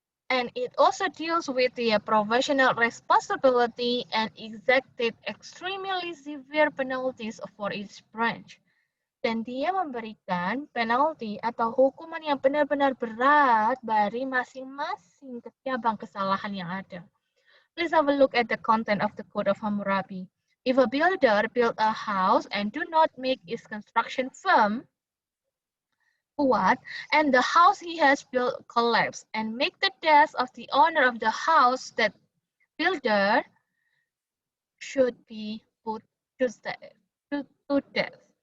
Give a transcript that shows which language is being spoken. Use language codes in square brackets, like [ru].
[en] And it also deals with the professional responsibility and exacted extremely severe penalties for each branch. [id] Dan dia memberikan penalti atau hukuman yang benar-benar berat dari masing-masing cabang kesalahan yang ada. [en] Let's have a look at the content of the Code of Hammurabi. If a builder build a house and do not make its construction firm, what? And the house he has built collapse and make the death of the owner of the house, that builder should be put to death. To death.